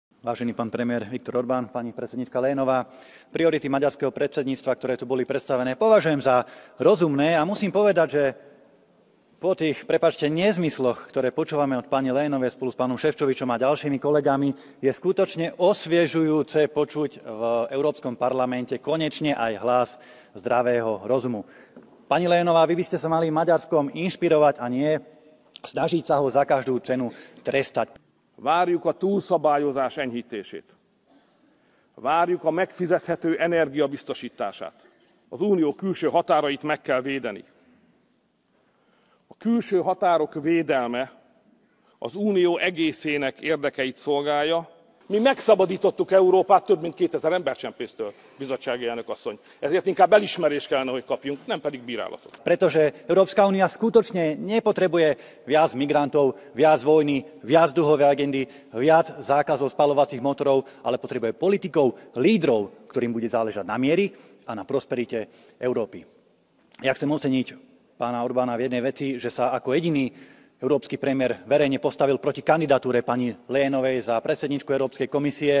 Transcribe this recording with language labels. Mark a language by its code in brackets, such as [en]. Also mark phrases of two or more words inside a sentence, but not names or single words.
[sk] Vážený pán premiér Viktor Orbán, pani predsedníčka Lénová, priority maďarského predsedníctva, ktoré tu boli predstavené, považujem za rozumné a musím povedať, že po tých, prepáčte, nezmysloch, ktoré počúvame od pani Lénovej spolu s pánom Šefčovičom a ďalšími kolegami, je skutočne osviežujúce počuť v Európskom parlamente konečne aj hlas zdravého rozumu. Pani Lénová, vy by ste sa mali Maďarskom inšpirovať a nie snažiť sa ho za každú cenu trestať. [hu] Várjuk a túlszabályozás enyhítését. Várjuk a megfizethető energia biztosítását. Az unió külső határait meg kell védeni. A külső határok védelme az unió egészének érdekeit szolgálja. Mi megszabadítottuk Európát több mint 2000 embercsempésztől, bizottsági elnök asszony. Ezért inkább elismerést kellene, hogy kapjunk, nem pedig bírálatot. [sk] Pretože Európska únia skutočne nepotrebuje viac migrantov, viac vojny, viac dlhové agendy, viac zákazov spaľovacích motorov, ale potrebuje politikov, lídrov, ktorým bude záležať na mieri a na prosperite Európy. Ja chcem oceniť pána Orbána v jednej veci, že sa ako jediný európsky premiér verejne postavil proti kandidatúre pani Lénovej za predsedníčku Európskej komisie.